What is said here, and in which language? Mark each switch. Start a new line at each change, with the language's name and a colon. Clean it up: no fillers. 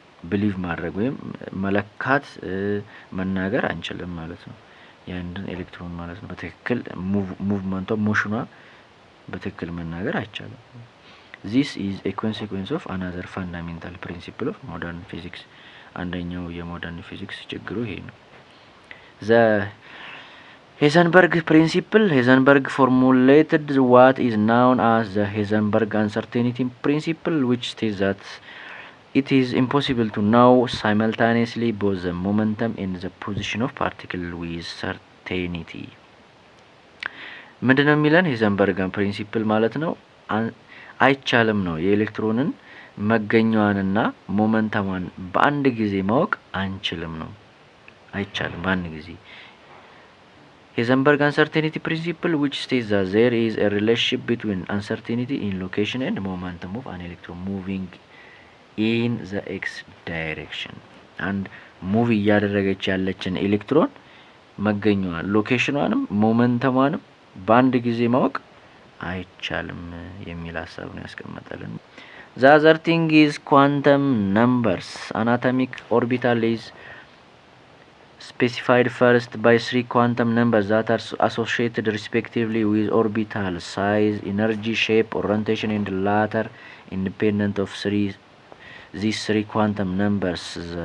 Amharic: ብሊቭ ማድረግ ወይም መለካት መናገር አንችልም ማለት ነው። የአንድን ኤሌክትሮን ማለት ነው በትክክል ሙቭመንቷ ሞሽኗ በትክክል መናገር አይቻልም።
English: This is a consequence of another fundamental principle of modern physics.
Amharic: አንደኛው የሞደርን ፊዚክስ ችግሩ ይሄ ነው።
English: The Heisenberg principle. Heisenberg formulated what is known as the Heisenberg uncertainty principle, which states that it is impossible to know simultaneously both the momentum and the position of particle with certainty.
Amharic: ምንድነው የሚለን ሄዘንበርግ ፕሪንሲፕል ማለት ነው? አይቻልም ነው የኤሌክትሮንን መገኛዋንና ሞመንተሟን በአንድ ጊዜ ማወቅ አንችልም ነው። አይቻልም በአንድ ጊዜ።
English: Heisenberg uncertainty principle which states that there is a relationship between uncertainty in location and momentum of an electron moving in the x direction.
Amharic: and ሙቭ እያደረገች ያለችን ኤሌክትሮን መገኛዋን ሎኬሽኗንም ሞመንተሟንም በአንድ ጊዜ ማወቅ አይቻልም የሚል ሀሳብ ነው ያስቀመጠልን።
English: The other thing is quantum numbers. An atomic orbital is specified first by 3 quantum numbers that are associated respectively with orbital size, energy, shape, orientation, and the latter independent of these 3 quantum numbers.